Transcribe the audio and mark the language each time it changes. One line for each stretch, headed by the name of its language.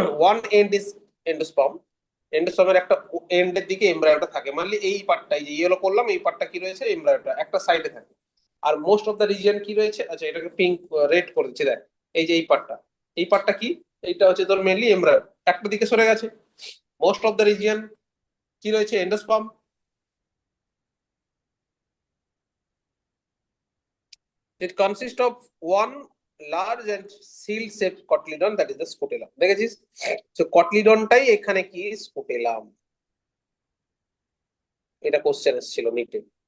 English: One end is endosperm.
Bangla: এন্ডোস্পার্মের একটা এন্ডের দিকে এমব্রায়োটা থাকে, মানলি এই পার্টটা, এই যে ইয়েলো করলাম, এই পার্টটা কি রয়েছে, এমব্রায়োটা একটা সাইডে থাকে। আর মোস্ট অফ দ্য রিজিয়ন কি রয়েছে, আচ্ছা এটাকে পিঙ্ক রেড করে দিচ্ছি দেখ, এই যে এই পার্টটা কি, এইটা হচ্ছে তোর মেনলি এমব্রায়ো, একটা দিকে সরে গেছে। মোস্ট অফ দ্য রিজিয়ন কি রয়েছে, endosperm.
English: It consists of one large and seal shaped cotyledon, that is the scutellum,
Bangla: দেখেছিস। তো কটলিডনটাই এখানে কি, স্কুটেলাম। এটা কোশ্চেন এসেছিল নিটে।